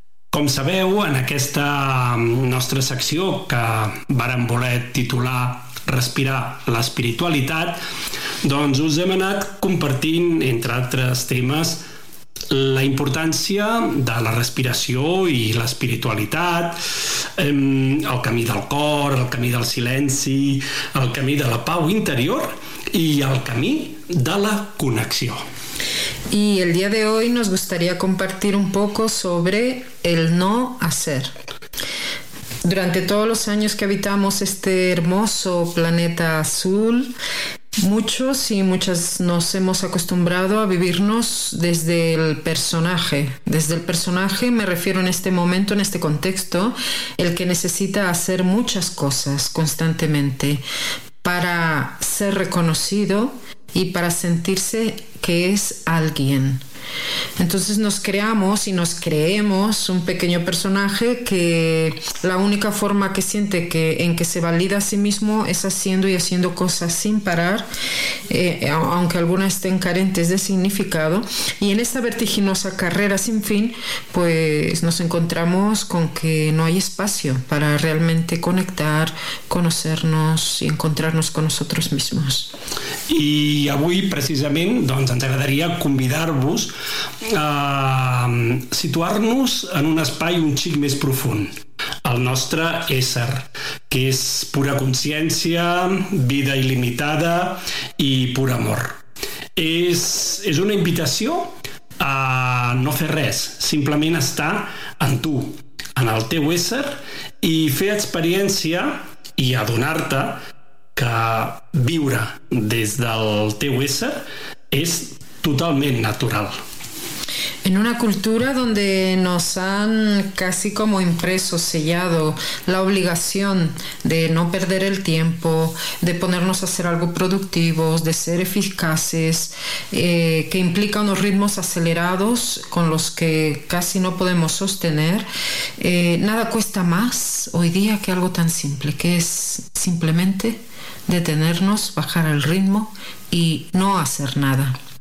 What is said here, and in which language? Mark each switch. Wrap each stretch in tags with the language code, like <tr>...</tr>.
<ca>Com sabeu, en aquesta nostra secció que vàrem voler titular Respirar l'espiritualitat, doncs us hem anat compartint, entre altres temes, la importància de la respiració i l'espiritualitat, el camí del cor, el camí del silenci, el camí de la pau interior i el camí de la connexió.</ca> <es>Y el día de hoy nos gustaría compartir un poco sobre el no hacer. Durante todos los años que habitamos este hermoso planeta azul, muchos y muchas nos hemos acostumbrado a vivirnos desde el personaje. Desde el personaje me refiero en este momento, en este contexto, el que necesita hacer muchas cosas constantemente para ser reconocido y para sentirse que es alguien. Entonces nos creamos y nos creemos un pequeño personaje que la única forma que siente que en que se valida a sí mismo es haciendo y haciendo cosas sin parar, aunque algunas estén carentes de significado. Y en esta vertiginosa carrera sin fin, pues nos encontramos con que no hay espacio para realmente conectar, conocernos y encontrarnos con nosotros mismos.</es> <ca>I avui precisament doncs ens agradaria convidar-vos a situar-nos en un espai un xic més profund, el nostre ésser, que és pura consciència, vida il·limitada i pur amor. És una invitació a no fer res, simplement estar en tu, en el teu ésser, i fer experiència i adonar-te que viure des del teu ésser és totalment natural.</ca> <es>En una cultura donde nos han casi como impreso, sellado, la obligación de no perder el tiempo, de ponernos a hacer algo productivo, de ser eficaces, que implica unos ritmos acelerados con los que casi no podemos sostener, nada cuesta más hoy día que algo tan simple, que es simplemente detenernos, bajar el ritmo y no hacer nada.</es>